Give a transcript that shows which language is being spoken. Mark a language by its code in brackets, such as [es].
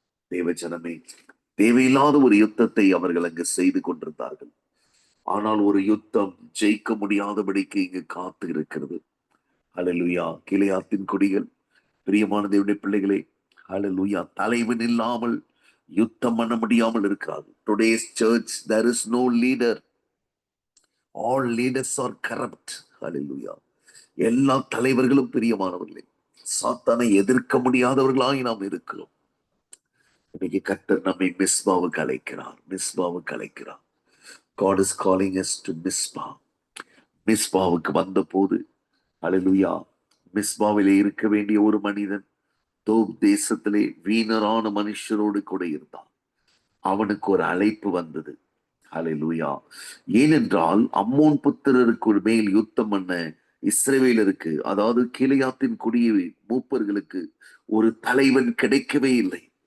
[ta] தேவஜனமே, தேவையில்லாத ஒரு யுத்தத்தை அவர்கள் அங்கு செய்து கொண்டிருந்தார்கள். ஆனால் ஒரு யுத்தம் ஜெயிக்க முடியாதபடிக்கு இங்கு காத்து இருக்கிறது. ஹல்லேலூயா. கிளையாத்தின் கொடிகள், பிரியமான தேவனுடைய பிள்ளைகளே, ஹல்லேலூயா, தலைவன் இல்லாமல் யுத்தம் பண்ண முடியாமல் இருக்கிறார்கள். [en] Today's church there is no leader. all leaders are corrupt. Hallelujah. [ta] எல்லா தலைவர்களும் பிரியமானவர்களே சாத்தானை எதிர்க்க முடியாதவர்களாய் நாம் இருக்கிறோம். இன்னைக்கு கர்த்தர் நம்மை மிஸ்பாவுக்கு அழைக்கிறார். மிஸ்பாவுக்கு அழைக்கிறார். [en] God is calling us to Mizpah. [ta] மிஸ்பாவுக்கு வந்த போது ஹல்லேலூயா, மிஸ்பாவிலே இருக்க வேண்டிய ஒரு மனிதன் தோப் தேசத்திலே வீணரான மனுஷரோடு கூட இருந்தான். அவனுக்கு ஒரு அழைப்பு வந்தது. ஹல்லேலூயா. ஏனென்றால் அம்மோன் புத்திரருக்கு மேல் யுத்தம் பண்ண இஸ்ரவேலருக்கு, அதாவது கீலேயாத்தின் குடியை மூப்பர்களுக்கு ஒரு தலைவன் கிடைக்கவே இல்லை.